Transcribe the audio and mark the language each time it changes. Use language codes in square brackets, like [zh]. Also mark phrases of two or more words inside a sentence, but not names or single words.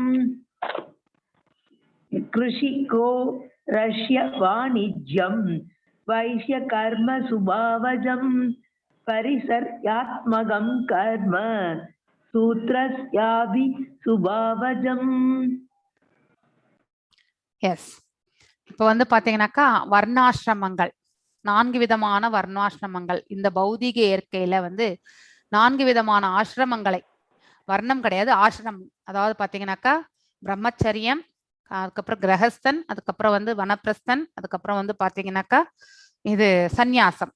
[sa] कृषिको रष्य वाणिज्यं वैश्य कर्म सुभावजं परिसर्यात्मकं कर्म सूत्रस्याभि सुभावजम्. [ta] எஸ், இப்போ வந்து பாத்தீங்கன்னாக்கா வர்ணாசிரமங்கள், 4 விதமான வர்ணாசிரமங்கள். இந்த பௌதிக இயற்கையில வந்து 4 விதமான ஆசிரமங்களை, வர்ணம் கிடையாது ஆசிரமம், அதாவது பாத்தீங்கன்னாக்கா பிரம்மச்சரியம், அதுக்கப்புறம் கிரகஸ்தன், அதுக்கப்புறம் வந்து வனப்பிரஸ்தன், அதுக்கப்புறம் வந்து பாத்தீங்கன்னாக்கா இது சந்நியாசம்.